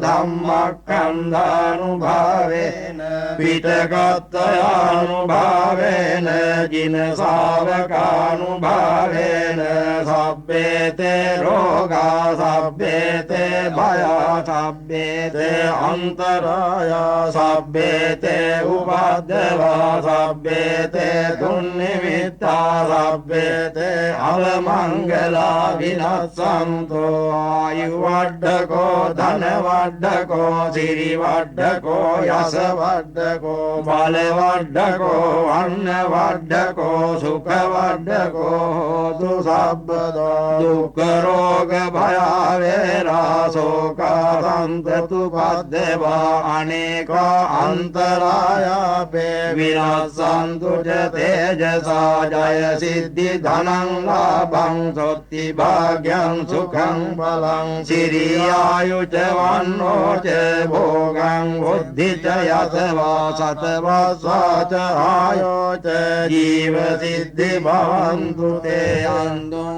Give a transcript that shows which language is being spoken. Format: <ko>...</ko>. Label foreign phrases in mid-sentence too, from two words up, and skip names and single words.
<pi>ධම්මක්ඛන්ධානුභාවේන පිටකත්තයානුභාවේන ජින ශාවකානුභාවේන සබ්බේතේ රෝගා සබ්බේතේ භයා සබ්බේතේ අන්තරායා සබ්බේතේ උපද්දවා සබ්බේතේ දුන්නිමිත්තා සබ්බේතේ අලමංගලා විනස්සන්තෝ ආයු වඩ්ඩකෝ ධන වඩ්ඩකෝ සිරි වඩ්ඩකෝ යස වඩ්ඩකෝ බල වඩ්ඩකෝ අන්න වඩ්ඩකෝ සුඛ වඩ්ඩකෝ හෝතු සබ්බදෝ දුක්ඛ රෝග භය වේරා ශෝකා සන්තතු පද්දවා අනේක අන්තරායාපේ විනස්සන්තු ච තේජසා ජය සිද්ධි ධනං ලාභං සොත්ති භාග්‍යං සුඛං බලං සිරියායු ච වන්නෝ ච භෝගං බුද්ධි ච යසවා සතවස්සා ච ආයෝ ච ජීව සිද්ධි භවන්තු තේ අන්දුං</pi>